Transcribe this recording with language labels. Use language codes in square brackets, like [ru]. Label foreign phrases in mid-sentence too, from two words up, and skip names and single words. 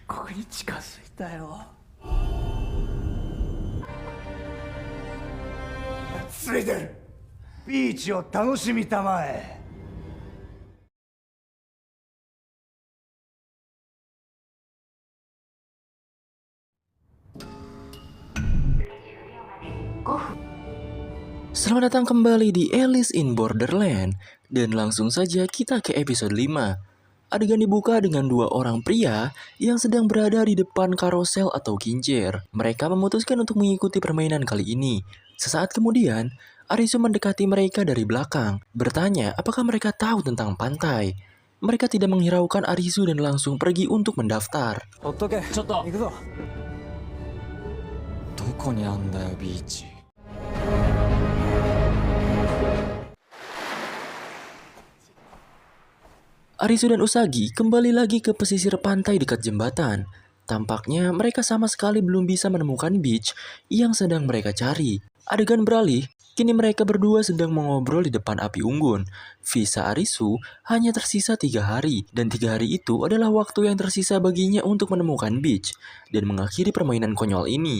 [ja] に近づいたよ。ついてる。ビーチを楽しみたまえ。 [id] Selamat datang kembali di Alice in Borderland. Dan langsung saja kita ke episode 5. Adegan dibuka dengan dua orang pria yang sedang berada di depan karosel atau kincir. Mereka memutuskan untuk mengikuti permainan kali ini. Sesaat kemudian, Arisu mendekati mereka dari belakang, bertanya apakah mereka tahu tentang pantai. Mereka tidak menghiraukan Arisu dan langsung pergi untuk mendaftar. [ja] ほっとけ。ちょっと行くぞ。どこにあんだよビーチ。 [id] Arisu dan Usagi kembali lagi ke pesisir pantai dekat jembatan. Tampaknya mereka sama sekali belum bisa menemukan beach yang sedang mereka cari. Adegan beralih, kini mereka berdua sedang mengobrol di depan api unggun. Visa Arisu hanya tersisa 3 hari, dan 3 hari itu adalah waktu yang tersisa baginya untuk menemukan beach dan mengakhiri permainan konyol ini.